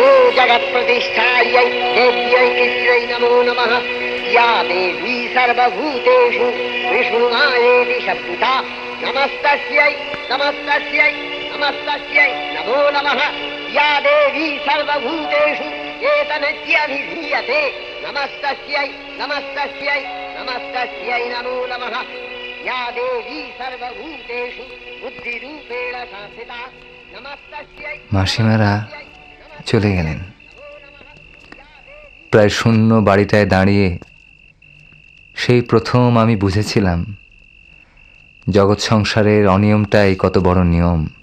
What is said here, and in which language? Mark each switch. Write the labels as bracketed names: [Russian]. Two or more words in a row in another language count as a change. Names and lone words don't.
[Sanskrit] जगत्प्रतिष्ठायै देव्यै कृष्ण्यै नमो नमः या देवी सर्वभूतेषु विष्णुमायेति शब्दता नमस्तस्यै नमस्तस्यै नमस्तस्यै नमो नमः या देवी सर्वभूतेषु एतनित्यभिधीयते नमस्तस्यै नमस्तस्यै नमस्तस्यै नमो नमः या देवी सर्वभूतेषु बुद्धिरूपेण संस्थिता नमस्तस्यै। [Bangla] মাসিমারা চলে গেলেন। প্রায় শূন্য বাড়িটায় দাঁড়িয়ে সেই প্রথম আমি বুঝেছিলাম জগৎ সংসারের অনিয়মটাই কত বড় নিয়ম।